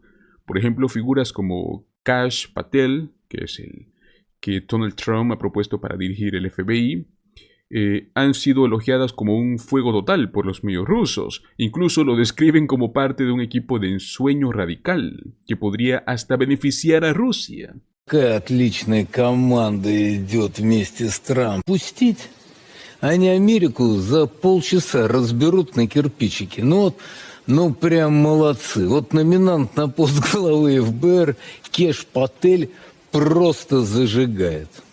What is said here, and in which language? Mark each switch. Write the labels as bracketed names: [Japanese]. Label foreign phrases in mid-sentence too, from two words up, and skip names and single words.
[Spanish] Por ejemplo, figuras como Kash Patel, que es el que Donald Trump ha propuesto para dirigir el FBI, han sido elogiadas como un fuego total por los medios rusos. Incluso lo describen como parte de un equipo de ensueño radical que podría hasta beneficiar a Rusia. [Russian] Какая отличная команда идет вместе с Трампом. Пустить? Они Америку за полчаса разберут на кирпичики. Ну прям молодцы. Вот номинант на пост главы ФБР Кеш Патель просто зажигает.